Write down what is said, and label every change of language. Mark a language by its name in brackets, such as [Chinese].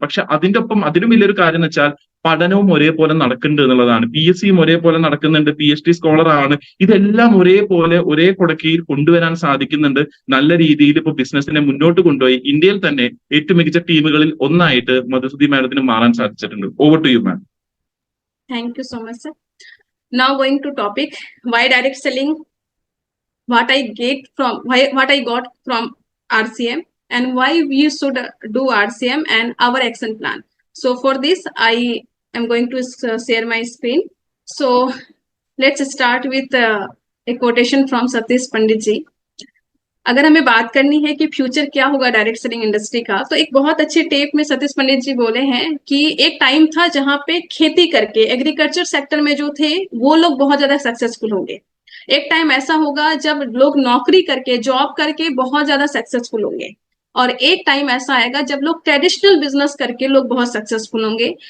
[Malayalam] പക്ഷെ അതിന്റെ ഒപ്പം അതിലും വലിയൊരു കാര്യം എന്ന് വെച്ചാൽ പഠനവും ഒരേപോലെ നടക്കുന്നുണ്ട് എന്നുള്ളതാണ്. PSCയും ഒരേപോലെ നടക്കുന്നുണ്ട്, PhD സ്കോളർ ആണ്. ഇതെല്ലാം ഒരേപോലെ ഒരേ കുടക്കീഴിൽ കൊണ്ടുവരാൻ സാധിക്കുന്നുണ്ട്. നല്ല രീതിയിൽ ഇപ്പൊ ബിസിനസിനെ മുന്നോട്ട് കൊണ്ടുപോയി ഇന്ത്യയിൽ തന്നെ ഏറ്റവും മികച്ച ടീമുകളിൽ ഒന്നായിട്ട് മധുസുധി മാഡത്തിന് മാറാൻ സാധിച്ചിട്ടുണ്ട്. [English] Over to you ma'am. Thank you so much, sir. Now going to topic why direct selling, what I got from RCM, and why we should do RCM and our action plan. So for this, I am going to share my screen. So let's start with a quotation from Satish Pandit ji. [Hindi] अगर हमें बात करनी है कि future क्या होगा direct selling industry का, तो एक बहुत अच्छे टेप में सतीश पंडित जी बोले हैं कि एक टाइम था जहां पे खेती करके एग्रीकल्चर सेक्टर में जो थे वो लोग बहुत ज्यादा सक्सेसफुल होंगे. एक टाइम ऐसा होगा जब लोग नौकरी करके जॉब करके बहुत ज्यादा सक्सेसफुल होंगे, और एक टाइम ऐसा आएगा जब लोग ट्रेडिशनल बिजनेस करके लोग बहुत सक्सेसफुल होंगे.